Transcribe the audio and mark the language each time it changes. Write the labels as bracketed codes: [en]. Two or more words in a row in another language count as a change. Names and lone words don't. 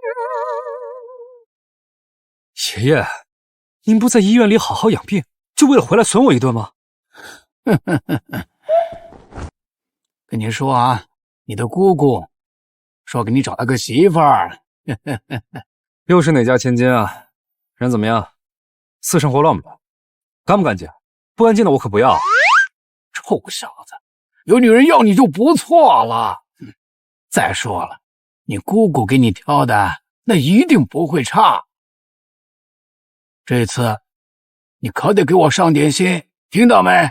[zh] 爺爺，您不在醫院裡好好養病，就為了回來損我一頓嗎？跟你說啊，你的姑姑說給你找了個媳婦兒。又是哪家千金啊？人怎麼樣？私生活亂不亂？乾不乾淨？不乾淨的我可不要。臭小子，有女人要你就不錯了。再說了，你姑姑給你挑的那一定不會差。这次你可得給我上點心，聽到沒？